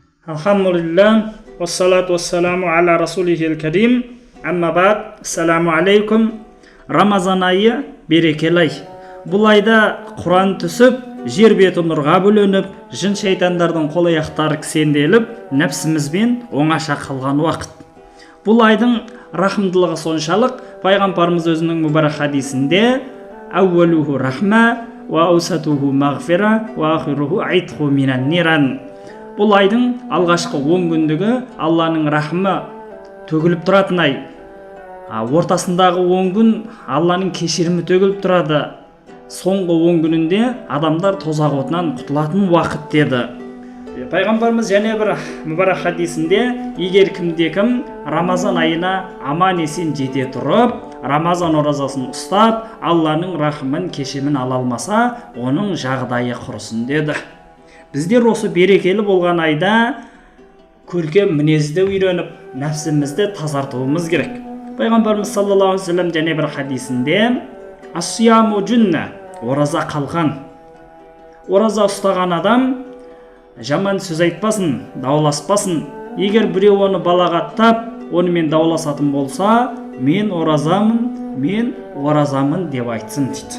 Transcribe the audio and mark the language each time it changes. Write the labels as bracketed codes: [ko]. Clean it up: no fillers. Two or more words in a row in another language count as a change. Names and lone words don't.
[ar] Alhamdulillah, والصلاة والسلام على رسوله الكريم. أما بعد، السلام عليكم. [kk] Рамазан айы берекелі ай. Бұл айда Құран түсіп, жер беті нұрға бөленіп, жын шайтандардың қол аяқтары кісенделіп, нәпсімізбен оңаша қалған уақыт. Бұл айдың рахымдылығы соншалық, пайғамбарымыз өзінің мүбарак хадисінде [ar] أوله رحمة وأوسطه مغفرة وآخره عتق من النار. [kk] Бұл айдың алғашқы 10 күндігі Алланың рахымы төгіліп тұратын ай. Ортасындағы 10 күн Алланың кешірімі төгіліп тұрады. Соңғы 10 күнінде адамдар тозақ отынан құтылатын уақыт деді. Пайғамбарымыз және бір мүбарак хадисінде, егер кімде-кім Рамазан айына аман есен жете тұрып, Рамазан оразасын ұстап, Алланың рахымын кешірімін ала алмаса, оның жағдайы құрысын деді. Біздер осы берекелі болған айда көркем мінезді үйреніп, нәпсімізді тазартуымыз керек. Пайғамбарымыз [ar] صلى الله عليه وسلم [kk] және бір хадисінде [ar] الصيام جنة, [kk] ораза қалған. Ораза ұстаған адам жаман сөз айтпасын, дауласпасын. Егер біреу оны балағаттап, онымен дауласатын болса, мен оразамын деп айтсын дейді.